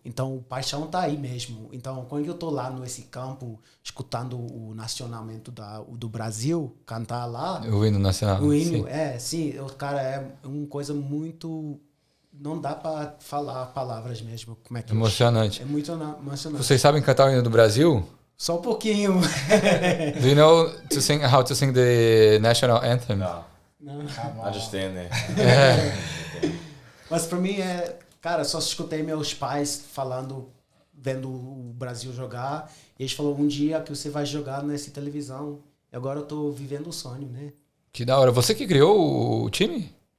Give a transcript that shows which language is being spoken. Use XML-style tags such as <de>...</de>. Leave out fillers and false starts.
<pt>Então, o paixão tá aí mesmo. Então, quando eu tô lá nesse campo, escutando o nacionamento do Brasil, cantar lá... O hino nacional. O hino, sim. Cara, é uma coisa muito... Não dá pra falar palavras mesmo. Como é que emocionante. É muito emocionante. Vocês sabem cantar o hino do Brasil? Só um pouquinho.</pt> <en>Do you know how to sing the national anthem? No.</en> <pt>Não.</pt> <en>I just stand there.</en> <pt>Mas pra mim cara, só escutei meus pais vendo o Brasil jogar, e eles falaram, um dia que você vai jogar nessa televisão. E agora eu tô vivendo o sonho, né? Que da hora. Você que criou o time?</pt>